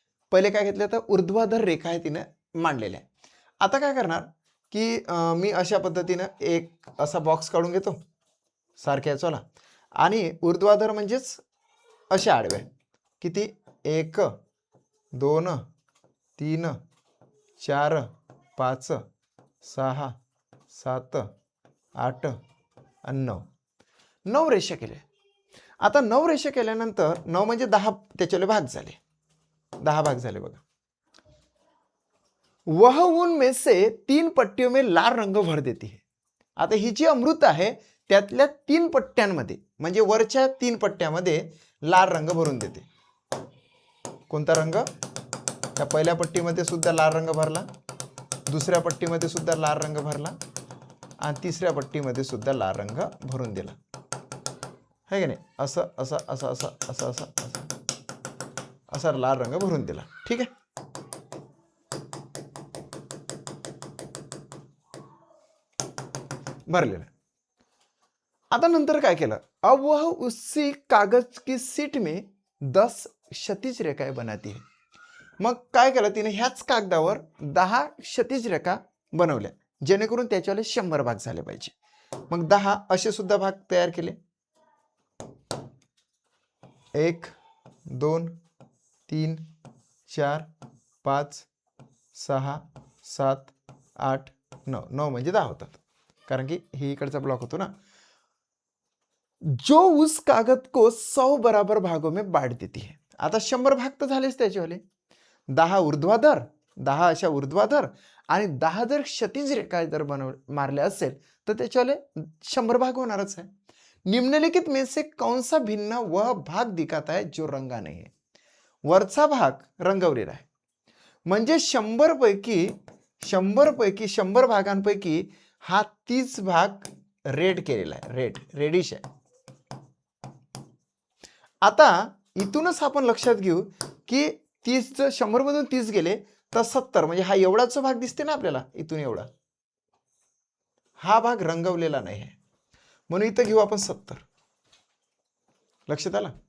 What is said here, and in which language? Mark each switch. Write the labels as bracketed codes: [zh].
[mr] पहिले काय घेतलं तर ऊर्ध्वाधर रेखा आहे तिने मांडलेल्या आहे. आता काय करणार की मी अशा पद्धतीनं एक असा बॉक्स काढून घेतो सारख्या चला आणि ऊर्ध्वाधर म्हणजेच अशा आडव्या किती 1 2 3 4 5 6 7 8 आणि 9 रेषा केल्या. आता 9 रेषा केल्यानंतर 9 म्हणजे 10 त्याच्याले भाग झाले, 10 भाग झाले बघा. [hi] वह उनमें से 3 पट्टियों में लाल रंग भर देती है. [mr] आता ही जी अमृत आहे त्यातल्या 3 पट्ट्यांमध्ये म्हणजे वरच्या 3 पट्ट्यामध्ये लाल रंग भरून देते. कोणता रंग? त्या पहिल्या पट्टीमध्ये सुद्धा लाल रंग भरला, दुसऱ्या पट्टीमध्ये सुद्धा लाल रंग भरला आणि तिसऱ्या पट्टीमध्ये सुद्धा लाल रंग भरून दिला है की नाही. असं असं असं असं असं असं असा लाल रंग भरून दिला. ठीक आहे. भरलेला. आता नंतर काय केलं. [hi] अब वह उसी कागज की सीट में 10 क्षैतिज रेखाएं बनाती है. [mr] मग काय केलं तिने ह्याच कागदावर 10 क्षैतिज रेखा बनवल्या जेणेकरून त्याच्यावर 100 भाग झाले पाहिजे. मग 10 असे सुद्धा भाग तयार केले. 1 2 3 4 5 6 7 8 9 9 म्हणजे 10 होतात, कारण की ही इकडचा ब्लॉक होतो ना. [hi] जो उस कागद को 100 बराबर भागों में बांट देती है. [mr] आता 100 भाग तर झालेच त्याच्यावाले. 10 ऊर्ध्वाधर, 10 अशा ऊर्ध्वाधर आणि 10 जर क्षैतिज रेखा जर मारले असेल तर त्याच्यावाले 100 भाग होणारच आहे. [hi] निम्नलिखित में से कौन सा भिन्न वह भाग दिखाता है जो रंगा नहीं है. [mr] वरचा भाग रंगवलेला आहे. म्हणजे 100 पैकी 100 भागांपैकी हा 30 भाग रेड केलेला आहे, रेडिश आहे. आता इथूनच आपण लक्षात घेऊ की 30 100 मधून 30 गेले तर 70, म्हणजे हा एवढाच भाग दिसते ना आपल्याला, इथून एवढा हा भाग रंगवलेला नाही आहे, म्हणून इथं घेऊ आपण 70. लक्षात आलं.